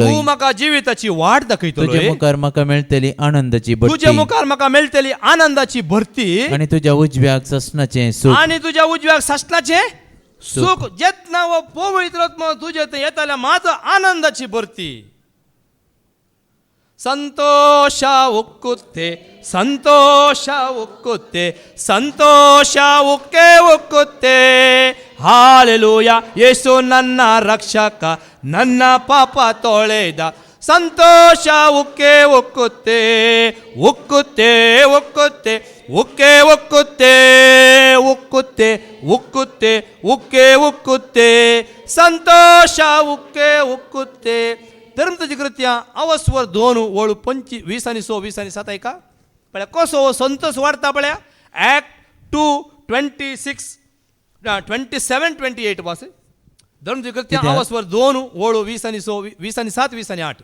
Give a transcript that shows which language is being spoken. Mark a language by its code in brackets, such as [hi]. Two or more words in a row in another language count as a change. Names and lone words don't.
[kok] तूं म्हाका जिविताची वाट दाखयतलो. तुज्या मुखार म्हाका मेळटली आनंदाची भरती. तुज्या मुखार म्हाका मेळटली आनंदाची भरती. आनी तुज्या उजव्याक ससनाचें सूख. आनी तुज्या उजव्याक सासणाचें सूख. जेतना वो पवित्र आत्मा तुजे थंय येताल्या मात आनंदाची भरती. [kn] ಸಂತೋಷ ಉಕ್ಕುತ್ತೆ, ಸಂತೋಷ ಉಕ್ಕುತ್ತೆ, ಸಂತೋಷ ಉಕ್ಕುತ್ತೆ. ಹಾಲೆಲೂಯ. ಯೇಸು ನನ್ನ ರಕ್ಷಕ, ನನ್ನ ಪಾಪ ತೊಳೆದ. ಸಂತೋಷ ಉಕ್ಕುತ್ತೆ, ಉಕ್ಕುತ್ತೆ, ಉಕ್ಕುತ್ತೆ, ಉಕ್ಕುತ್ತೆ, ಉಕ್ಕುತ್ತೆ, ಉಕ್ಕುತ್ತೆ, ಉಕ್ಕುತ್ತೆ. ಸಂತೋಷ ಉಕ್ಕುತ್ತೆ. [kok] धर्मताची कृत्या अवस्वर 2:25 आणि 26 आणि 7 ऐका. पळ्या कसो संतोष वाढता पळ्या. ॲक्ट 2:27-28 वास. धर्मताची कृत्या अवस्वर 2:20 आणि 20 आणि 7, 20 आणि 8.